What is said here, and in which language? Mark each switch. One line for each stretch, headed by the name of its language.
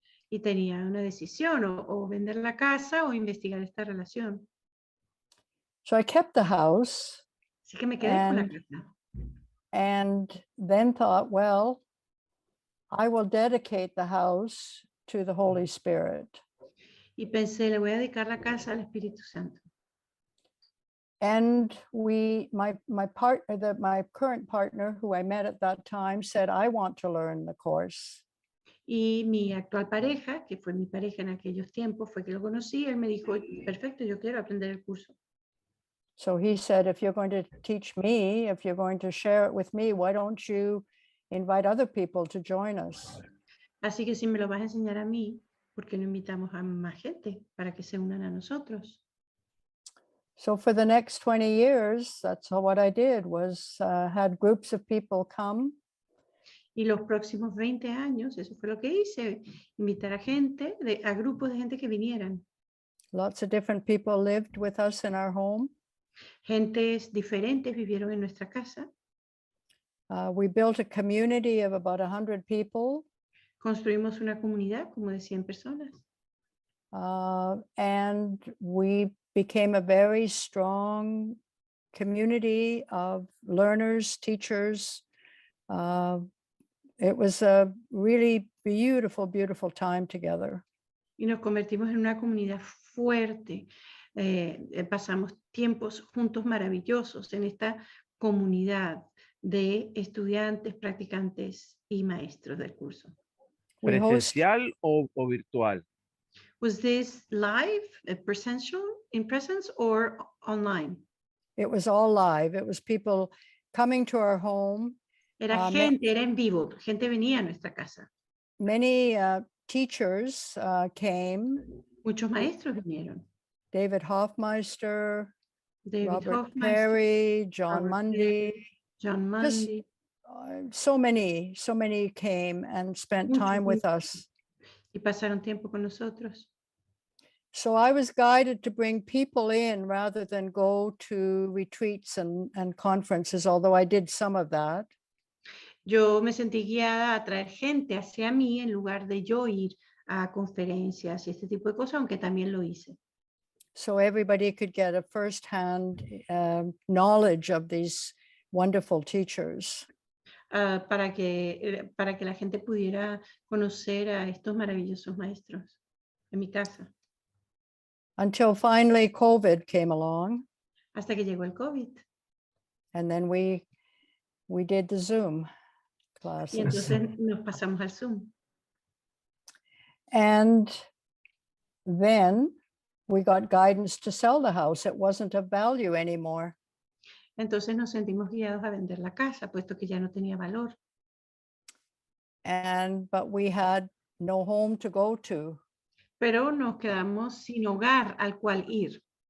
Spanish: Y tenía una decisión, o vender la casa o investigar esta relación.
English: So I kept the house
Spanish: Así que me quedé con la
English: And-
Spanish: casa.
English: and then thought, well, I will dedicate the house to the Holy Spirit.
Spanish: Y pensé, le voy a dedicar la casa al Espíritu Santo.
English: And my current partner, who I met at that time, said, I want to learn the course.
Spanish: Y mi actual pareja, que fue mi pareja en aquellos tiempos, fue que lo conocí, él me dijo, perfecto, yo quiero aprender el curso.
English: So he said, if you're going to teach me, if you're going to share it with me, why don't you invite other people to join us?
Spanish: Así que si me lo vas a enseñar a mí, ¿por qué no invitamos a más gente para que se unan a nosotros?
English: So for the next 20 years, that's what I did, was had groups of people come.
Spanish: Y los próximos 20 años, eso fue lo que hice, invitar a gente, a grupos de gente que vinieran.
English: Lots of different people lived with us in our home.
Spanish: Gentes diferentes vivieron en nuestra casa.
English: We built a community of about 100 people.
Spanish: Construimos una comunidad como de 100 personas.
English: And we became a very strong community of learners, teachers. It was a really beautiful, beautiful time together.
Spanish: Y nos convertimos en una comunidad fuerte. Pasamos tiempos juntos maravillosos en esta comunidad de estudiantes, practicantes y maestros del curso.
English: We host,
Spanish: ¿Presencial o virtual?
English: Was this live, in presence or online? it was all live. It was people coming to our home.
Spanish: Era era en vivo, gente venía a nuestra casa.
English: Many teachers came.
Spanish: Muchos maestros vinieron.
English: David Hoffmeister,
Spanish: David
English: Robert
Spanish: Hoffmeister,
English: Perry, John
Spanish: Robert
English: Mundy.
Spanish: John
English: Just-
Spanish: Mundy.
English: So many came and spent
Spanish: Muchos,
English: time with us.
Spanish: Y pasaron tiempo con nosotros.
English: So I was guided to bring people in rather than go to retreats and conferences, although I did some of that.
Spanish: Yo me sentí guiada a traer gente hacia mí en lugar de yo ir a conferencias y este tipo de cosas, aunque también lo hice.
English: So everybody could get a firsthand knowledge of these wonderful teachers.
Spanish: Para que la gente pudiera conocer a estos maravillosos maestros en mi casa.
English: Until finally COVID came along,
Spanish: Hasta que llegó el COVID.
English: and then we did the Zoom
Spanish: Y
English: classes.
Spanish: entonces nos pasamos al Zoom.
English: And then we got guidance to sell the house. It wasn't of value anymore.
Spanish: Entonces nos sentimos guiados a vender la casa, puesto que ya no tenía valor.
English: But we had no home to go to.
Spanish: Pero nos quedamos sin hogar al cual ir.